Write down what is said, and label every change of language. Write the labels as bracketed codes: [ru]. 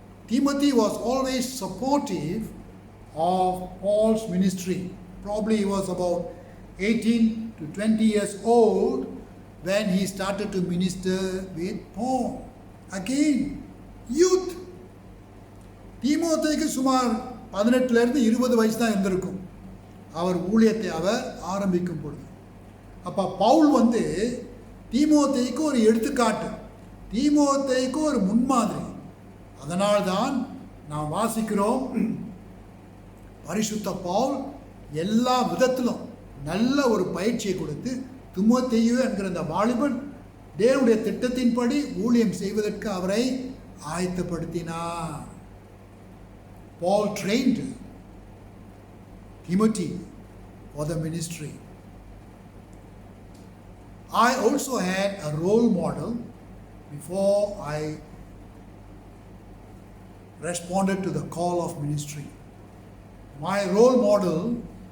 [en] Timothy was always supportive of Paul's ministry. Probably he was about 18 to 20 years old when he started to minister with Paul. Again, youth. [ta] தீமோத்தேயுக்கு சுமார் 18 20 வயசு தான் இருந்திருக்கும் அவர் ஊழியத்தை அவர் ஆரம்பிக்கும் பொழுது. அப்போ பவுல் தீமோத்தேயுக்கு ஒரு எடுத்துக்காட்டு, தீமோத்தேயுக்கு ஒரு முன்மாதிரி. அதனால்தான் நாம் வாசிக்கிறோம், பரிசுத்த பவுல் எல்லா விதத்திலும் நல்ல ஒரு பயிற்சியை கொடுத்து தீமோத்தேயு என்கிற அந்த வாலிபன் தேவனுடைய திட்டத்தின்படி ஊழியம் செய்வதற்கு அவரை ஆயத்தப்படுத்தினார். [en] Paul trained Timothy for the ministry. I also had a role model before I responded to the call of ministry. My role model